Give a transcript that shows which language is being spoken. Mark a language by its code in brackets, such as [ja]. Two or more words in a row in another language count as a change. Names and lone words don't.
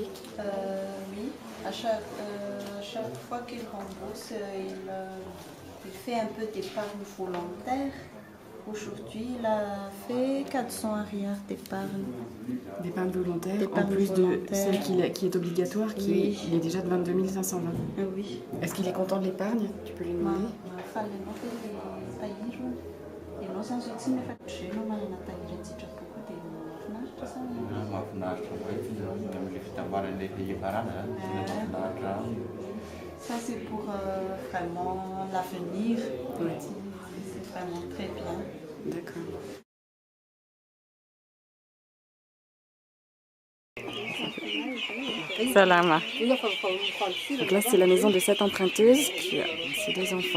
[fr] Oui, à chaque fois qu'il rembourse, il fait un peu d'épargne volontaire. Aujourd'hui, il a fait 400 arrières d'épargne. D'épargne volontaire, en D'épargne plus de volontaire. celle qui est obligatoire, Oui. il est déjà de 22 520. Oui. Est-ce qu'il est content de l'épargne? Tu peux lui Ma demander. [mg] fallenao dia tahiry. Ianao zany zao tsy nefa manana tahiry sitrapoko dia mahafinaritra zany. Mahafinaritra mihitsy amin'ilay fitambaran'ilay fihevarana mahafinaritra. [fr] Ça, c'est pour vraiment l'avenir. Oui. C'est vraiment très bien. D'accord. Salama. Donc là, c'est la maison de cette emprunteuse qui a ses 2 enfants.